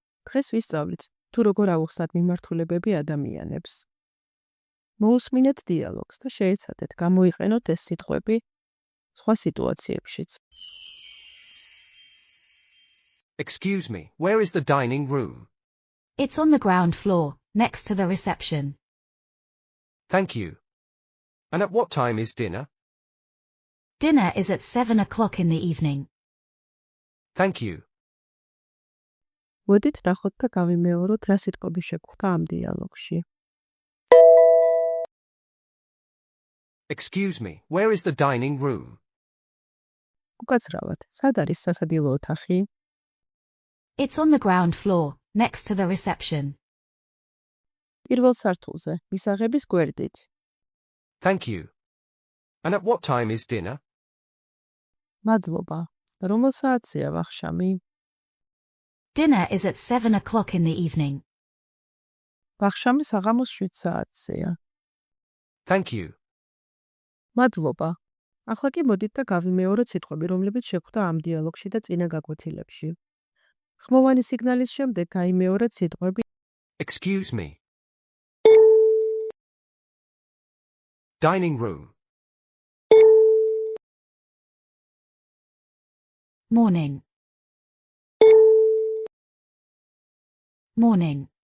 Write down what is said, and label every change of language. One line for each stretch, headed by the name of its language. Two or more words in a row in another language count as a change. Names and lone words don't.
Georgian: დღეს ვისწავლით, თუ როგორ ავუხსნათ მიმართულებები ადამიანებს. მოусმინეთ დიალოგს და შეეცადეთ გამოიყენოთ ეს სიტყვები სხვა სიტუაციებშიც.
English: Excuse me, where is the dining room? It's on the ground floor, next to the reception. Thank you. And at what time is dinner? Dinner is at 7 o'clock in the evening. Thank you.
Georgian: მოდით ნახოთ და გავიმეოროთ რა სიტყვები შეგვხვდა ამ დიალოგში.
English: Excuse me, where is the dining room?
Georgian: უკაცრავად, სად არის სასადილო ოთახი?
English: It's on the ground floor, next to the reception.
Georgian: პირველ სართულზე, მისაღების გვერდით.
English: Thank you. And at what time is dinner?
Georgian: მადლობა. რომელ საათზეა ვახშამი?
English: Dinner is at 7 o'clock in the evening.
Georgian: ვახშამი საღამოს 7 საათზეა.
English: Thank you.
Georgian: მადლობა. ახლა კი მოდით და გავიმეოროთ სიტყვები, რომლებიც შეგვხვდა ამ დიალოგში და წინა გაკვეთილებში. ხმოვანი სიგნალის შემდეგ გაიმეორეთ სიტყვები
English: Excuse me. Dining room. Morning. Morning.